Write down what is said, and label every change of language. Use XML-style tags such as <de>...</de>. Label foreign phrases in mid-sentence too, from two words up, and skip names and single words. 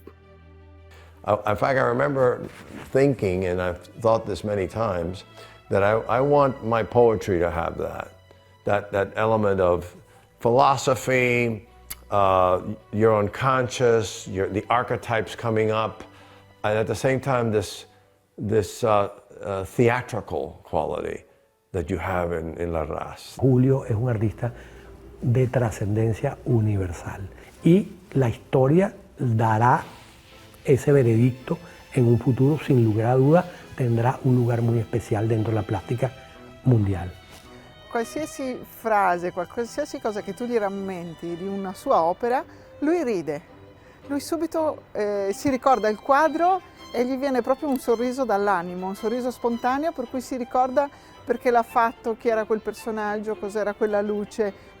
<en>In fact, I remember thinking, and I've thought this many times, that I want my poetry to have that element of philosophy, your unconscious, the archetypes coming up, and at the same time this theatrical quality that you have in Larraz.</en> <es>Julio es un artista de trascendencia universal y la historia dará ese veredicto en un futuro, sin lugar a duda, tendrà un lugar muy especial dentro la plastica mundiale.</es> <it>Qualsiasi frase, qualsiasi cosa che tu gli rammenti di una sua opera, lui ride. Lui subito si ricorda il quadro e gli viene proprio un sorriso dall'animo, un sorriso spontaneo, per cui si ricorda perché l'ha fatto, chi era quel personaggio, cos'era quella luce.</it>